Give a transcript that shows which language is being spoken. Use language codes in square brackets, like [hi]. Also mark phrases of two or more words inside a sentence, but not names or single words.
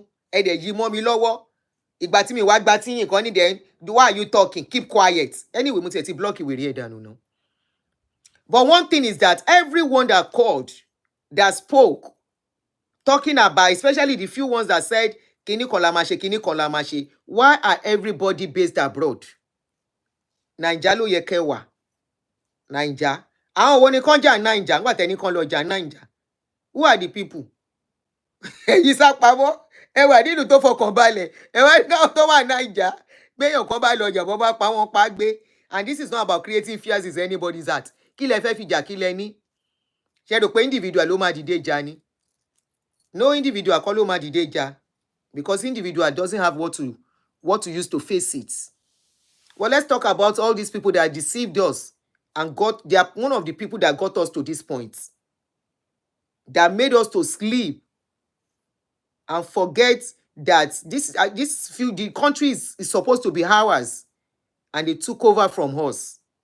[yo] Ẹ dẹ̀ yí mọ́ mi lọ́wọ́. Ìgbà tí mi wá gba tí nǹkan ní then, [en] why are you talking? Keep quiet. Anyway, [yo] mo ti block ìwé rí ẹ̀dánù náà. [en] But one thing is that everyone that called, that spoke, talking about, especially the few ones that said [yo] kíní kan la máa ṣe, kíní kan la máa ṣe. [en] Why are everybody based abroad? [yo] Naija ló yẹ kẹ́ wà. Naija. Àwọn wo ni kan jà Naija? Nígbà tẹ́ni kan lọ jà Naija. [en] Who are the people? [yo] Ẹ̀yin sá pamọ́. Ẹ wà nínú tó fọkàn balẹ̀. Ẹ wá ní tó wà Naija. Gbéyàn kan bá lọ jà, bọ́ bá pa wọ́n pa gbé. [en] And this is not about creating fears in anybody's heart. [yo] Kí lẹ fẹ́ fi jà, kí lẹ ní? Ṣé rò pé individual ló máa dìde jà ni? No individual kọ́ ló máa dìde jà. [en] Because individual doesn't have what to use to face it. Well, let's talk about all these people that deceived us and they are one of the people that got us to this point. That made us to sleep and forget that the country is supposed to be ours, and they took over from us.